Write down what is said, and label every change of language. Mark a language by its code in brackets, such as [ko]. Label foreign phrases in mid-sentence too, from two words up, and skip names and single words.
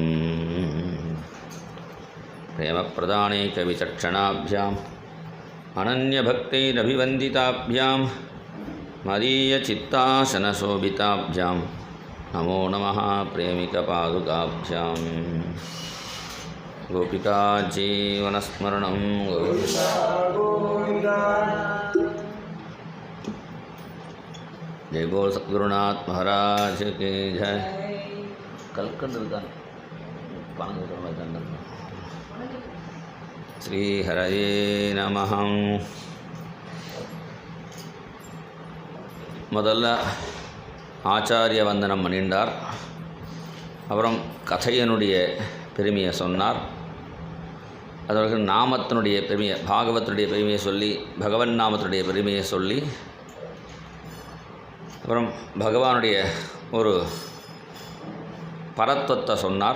[sa] प्रेमप्रदानैकविचक्षणाभ्याम् अनन्यभक्तैरभिवन्दिताभ्यां मदीयचित्तासनशोभिताभ्यां नमो नमः प्रेमिकपादुकाभ्याम्। गोपिका जीवनस्मरणं गोविन्दा [hi] जय बोल सद्गुरुनाथ महाराज की जय। [sa] कलकंद श्री हरये नमः। [ta] முதல்ல ஆச்சாரிய வந்தனம் பண்ணிண்டார். அப்புறம் கதையனுடைய பெருமையை சொன்னார். அதற்கு நாமத்தினுடைய பெருமையை, பாகவத்தினுடைய பெருமையை சொல்லி, பகவன் நாமத்தினுடைய பெருமையை சொல்லி, அப்புறம் பகவானுடைய ஒரு பரத்வத்தை சொன்னார்.